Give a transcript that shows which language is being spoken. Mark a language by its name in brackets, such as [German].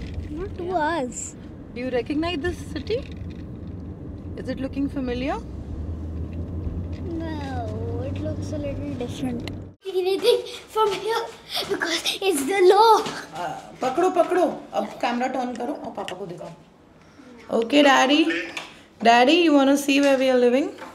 [English] Not 2 hours. Do you recognize this city? Is it looking familiar? No, it looks a little different. Anything from here because it's the law. [Hindi] पकड़ो पकड़ो. अब camera turn करो और पापा को दिखाओ. [English] Okay, Daddy. Daddy, you want to see where we are living?